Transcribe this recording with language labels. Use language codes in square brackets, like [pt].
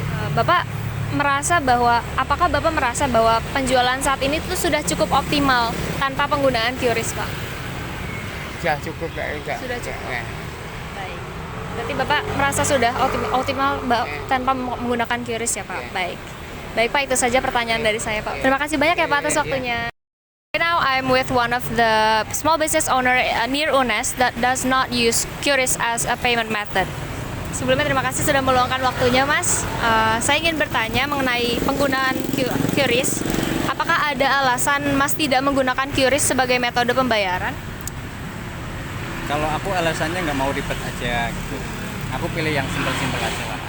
[id] Bapak merasa bahwa, apakah Bapak merasa bahwa penjualan saat ini tuh sudah cukup optimal tanpa penggunaan QRIS Pak? Sudah cukup enggak. Sudah cukup. Ya. Baik. Berarti Bapak merasa sudah optimal tanpa menggunakan QRIS ya Pak? Iya. Baik. Baik Pak, itu saja pertanyaan dari saya Pak. Terima kasih banyak ya Pak atas waktunya. [en] Right now I'm with one of the small business owner near UNES that does not use QRIS as a payment method. [id] Sebelumnya terima kasih sudah meluangkan waktunya Mas. Saya ingin bertanya mengenai penggunaan QRIS. Apakah ada alasan Mas tidak menggunakan QRIS sebagai metode pembayaran? Kalau aku alasannya nggak mau ribet aja gitu. Aku pilih yang simpel-simpel aja lah.